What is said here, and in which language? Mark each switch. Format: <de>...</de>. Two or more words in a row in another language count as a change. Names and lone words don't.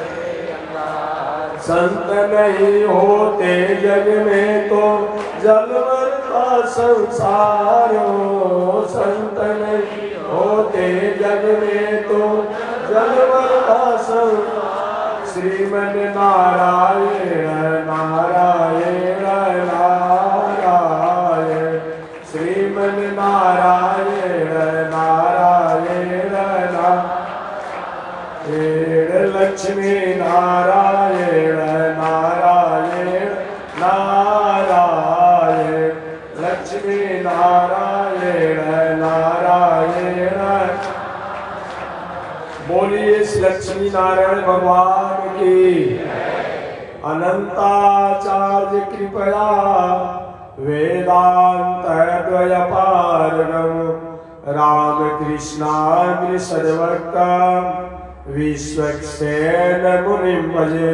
<hi>संत नहीं होते जग में तो जलवर का संसार हो। संत नहीं होते जग में तो जलवर का संसार। श्रीमन नारायण नारायण नारायण। श्रीमन नारायण नारायण नारायण। लक्ष्मी नारायण नारायण नारायण। लक्ष्मी नारायण नारायण। बोलिए लक्ष्मी नारायण भगवान की।</hi> <sa>अनंताचार्य कृपया वेदांत द्वयपारणम रामकृष्णाग्र सद्भक्ता विश्वक्सेन मुनिं भजे।</sa>